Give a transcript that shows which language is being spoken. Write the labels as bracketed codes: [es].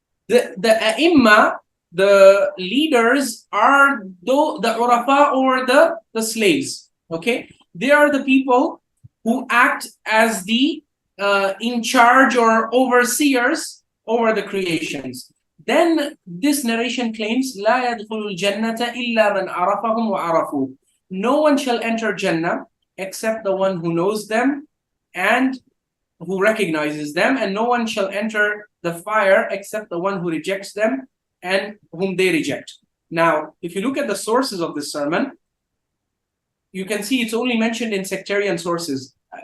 [en] The A'imma, the leaders, are the Urafa, or the slaves. Okay? They are the people who act as the in charge or overseers over the creations. [ar] Then this narration claims, لا يدخل الجنة إلا من عرفهم وعرفوه. [en] No one shall enter Jannah except the one who knows them and who recognizes them, and no one shall enter the fire except the one who rejects them and whom they reject. Now, if you look at the sources of this sermon, you can see it's only mentioned in sectarian sources.